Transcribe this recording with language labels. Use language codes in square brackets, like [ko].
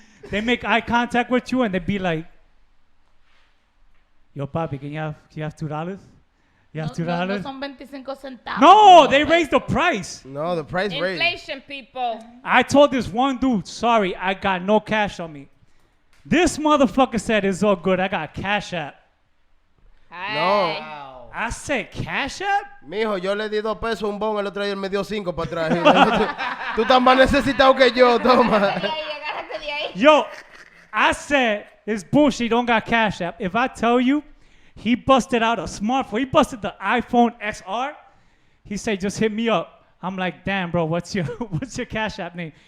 [en] They make eye contact with you and they be like, yo, papi, can you have $2? Yes, No, no, no $2. [es] son 25 centavos. [en] No, they raised the price. No, the price raised. Inflation, people. I told this one dude, sorry, I got no cash on me. This motherfucker said it's all good. I got Cash App. Hi. I said Cash App? [es] Mijo, yo le di 2 pesos a un bon, el otro día él me dio 5 para atrás. Tú estás más necesitado que yo, toma. Agárrate de ahí. [en] Yo, I said, it's bullshit. He don't got Cash App. If I tell you, he busted out a smartphone. He busted the iPhone XR. He said, just hit me up. I'm like, damn, bro, what's your Cash App name?